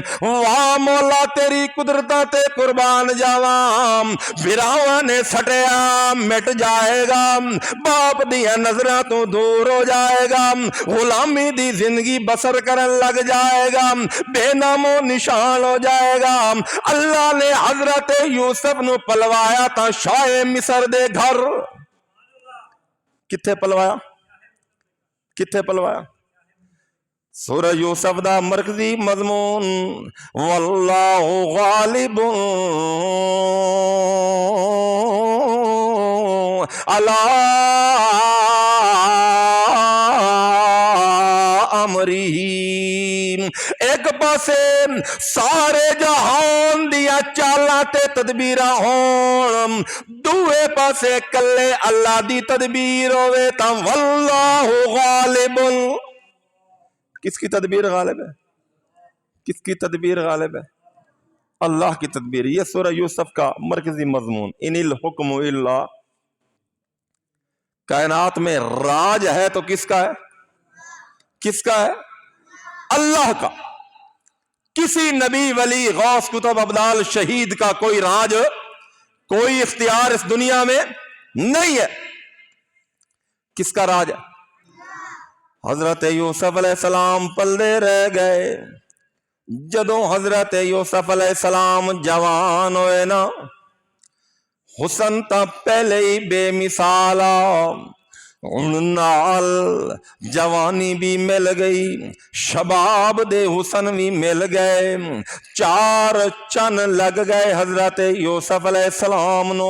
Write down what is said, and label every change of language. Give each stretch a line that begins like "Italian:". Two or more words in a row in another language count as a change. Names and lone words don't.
Punjabi: واہ مولا تیری قدرتاں تے قربان جاواں، فرعون نے سٹیا مٹ جائے گا، باپ دیاں نظراں توں دور ہو جائے گا، غلامی دی زندگی بسر کرن لگ جائے گا، بے نام و نشان ہو جائے گا. اللہ نے حضرت یوسف نوں پلوایا تھا شاہ مصر دے گھر. کتھے پلوایا؟ کتھے پلوایا? سورہ یوسف دا مرکزی مضمون
Arabic: والله غالب على أمره.
Punjabi: اک پاسے سارے جہان دیاں چالاں تے تدبیراں ہون، دوجے پاسے کلّے اللہ دی تدبیر ہووے تاں
Arabic: والله غالب.
Urdu: کس کی تدبیر غالب ہے؟ کس کی تدبیر غالب ہے? اللہ کی تدبیر. یہ سورہ یوسف کا مرکزی مضمون.
Arabic: إن الحكم إلا,
Urdu: کائنات میں راج ہے تو کس کا ہے? کس کا ہے؟ اللہ کا. کسی نبی ولی غوث قطب ابدال شہید کا کوئی راج، کوئی اختیار اس دنیا میں نہیں ہے. کس کا راج ہے?
Punjabi: حضرت یوسف علیہ السلام پلدے رہ گئے. جدوں حضرت یوسف علیہ السلام جوان ہوئے نا، حسن تاں پہلے ہی بے مثال نال جوانی بھی مل گئی، شباب دے حسن بھی مل گئے، چار چن لگ گئے حضرت یوسف علیہ السلام نوں.